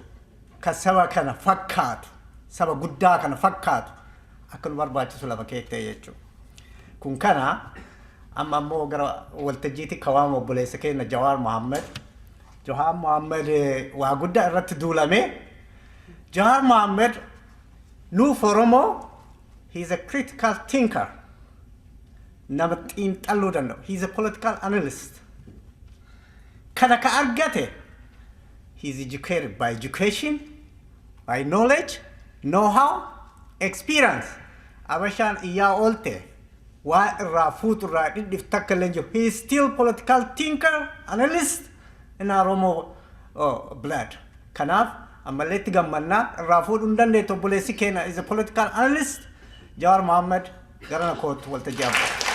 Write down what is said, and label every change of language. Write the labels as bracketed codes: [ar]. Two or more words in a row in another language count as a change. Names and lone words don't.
[om] Kan saba kana fakkaatu, saba guddaa kana fakkaatu akka nu barbaachisu lafa keettee jechuudha. Kun kana amma ammoo gara waltajjiitti kawaama obboleessa keenya Jawar Mohammed. Jawar Mohammed waa guddaa irratti duulame. Jawar Mohammed nuuf Oromoo, [en] he's a critical thinker. [om] Nama xiinxaluu danda'u. [en] He's a political analyst. [om] Kana ka argate, [en] he's educated by education, by knowledge, know-how, experience. [om] Abashaan iyyaa oolte. Waa irraa fuutu irraa dhidhif takka illee jiru. [en] He is still political thinker, analyst in Oromo blood. [om] Kanaaf ammallee itti gammannaa irraa fuudhuu hin dandeettu obboleessi keenya [en] is a political analyst. [om] Jawar Mohammed gara na kootu waltajjii abba.